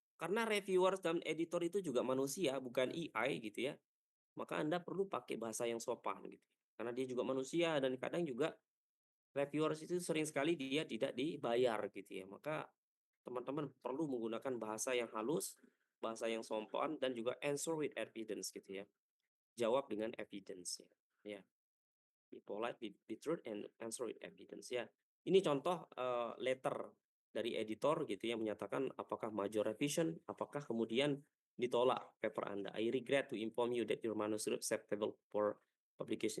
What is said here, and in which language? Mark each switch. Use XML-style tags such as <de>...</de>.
<id>Karena reviewer dan editor itu juga manusia, bukan AI gitu ya, maka Anda perlu pakai bahasa yang sopan gitu. Karena dia juga manusia dan kadang juga reviewers itu sering sekali dia tidak dibayar gitu ya. Maka teman-teman perlu menggunakan bahasa yang halus, bahasa yang sopan dan juga</id> <en>answer with evidence</en> <id>gitu ya. Jawab dengan evidence ya.</id> <en>Ya, be polite, be truth and answer with evidence ya.</en> <id>Ini contoh, letter dari editor gitu yang menyatakan apakah major revision, apakah kemudian ditolak paper Anda.</id> <en>I regret to inform you that your manuscript acceptable for publication.</en>